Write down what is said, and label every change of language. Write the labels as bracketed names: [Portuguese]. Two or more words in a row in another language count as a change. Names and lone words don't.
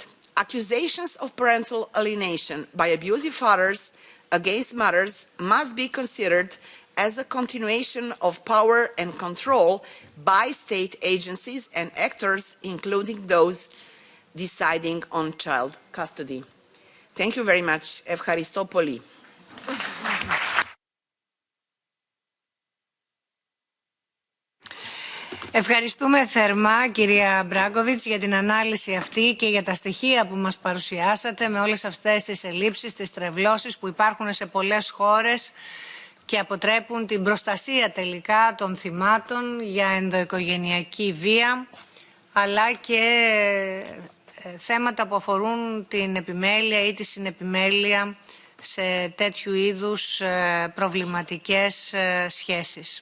[English] Accusations of parental alienation by abusive fathers against mothers must be considered as a continuation of power and control by state agencies and actors, including those deciding on child custody. Thank you very much. [Greek] Ευχαριστώ. Ευχαριστούμε θερμά, κυρία Μπράνκοβιτς, για την ανάλυση αυτή και για τα στοιχεία που μας παρουσιάσατε με όλες αυτές τις ελλείψεις, τις τρευλώσεις που υπάρχουν σε πολλές χώρες και αποτρέπουν την προστασία τελικά των θυμάτων για ενδοοικογενειακή βία, αλλά και θέματα που αφορούν την επιμέλεια ή τη συνεπιμέλεια σε τέτοιου είδους προβληματικές σχέσεις.